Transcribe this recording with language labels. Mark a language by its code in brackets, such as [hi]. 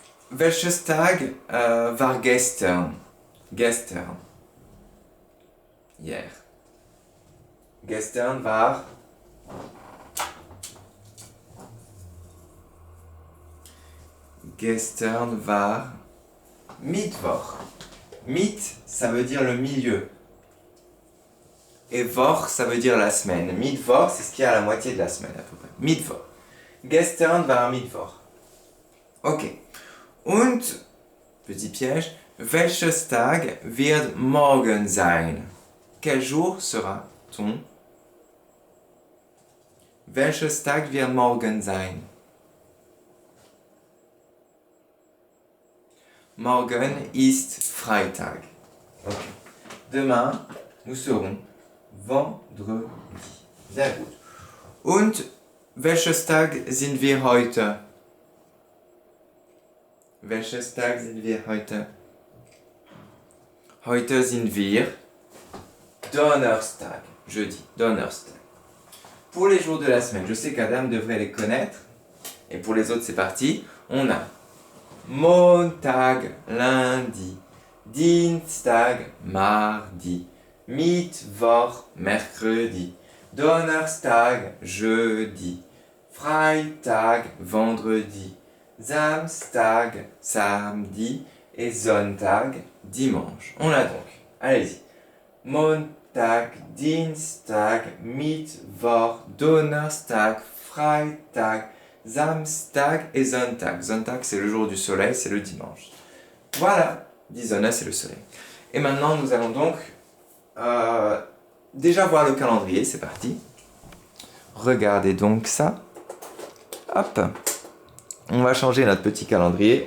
[de] Welches Tag war gestern? Gestern. Hier. Gestern war Gestern war Mittwoch. [fr] Mit, ça veut dire le milieu. Et Woch, ça veut dire la semaine. Mittwoch, c'est ce qu'il y a à la moitié de la semaine à peu près. [de] Mittwoch. Gestern war Mittwoch. Ok. Und, [fr] petit piège, [de] welches Tag wird morgen sein? [fr] Quel jour sera-t-on? [de] Welches Tag wird morgen sein? Morgen ist Freitag. Okay. [fr] Demain, nous serons vendredi. [de] Sehr gut. Und welches Tag sind wir heute? Welches Tag sind wir heute? Heute sind wir Donnerstag. [fr] Jeudi, Donnerstag. Pour les jours de la semaine, je sais qu'Adam devrait les connaître. Et pour les autres, c'est parti. On a Montag, lundi, Dienstag, mardi, Mittwoch, mercredi, Donnerstag, jeudi, Freitag, vendredi, Samstag, samedi et Sonntag, dimanche. On a donc, allez-y, Montag, Dienstag, Mittwoch, Donnerstag, Freitag, Samstag et Sonntag. Sonntag, c'est le jour du soleil, c'est le dimanche. Voilà, die Sonne, c'est le soleil. Et maintenant, nous allons donc déjà voir le calendrier, c'est parti. Regardez donc ça. Hop. On va changer notre petit calendrier.